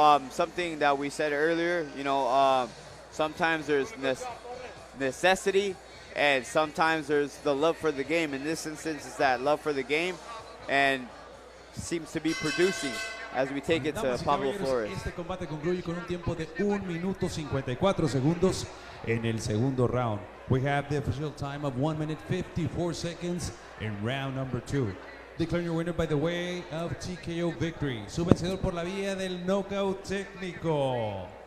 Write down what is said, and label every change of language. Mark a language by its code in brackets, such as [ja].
[en] Something that we said earlier, sometimes there's necessity and sometimes there's the love for the game. In this instance, it's that love for the game and seems to be producing as we take it to Pablo Flores. [es] Este combate concluye con un tiempo de 1 minuto 54 segundos en el segundo round. [en] We have the official time of 1 minute 54 seconds in round number 2. Declaring your winner by the way of TKO victory. [es] Su vencedor por la vía del knockout técnico.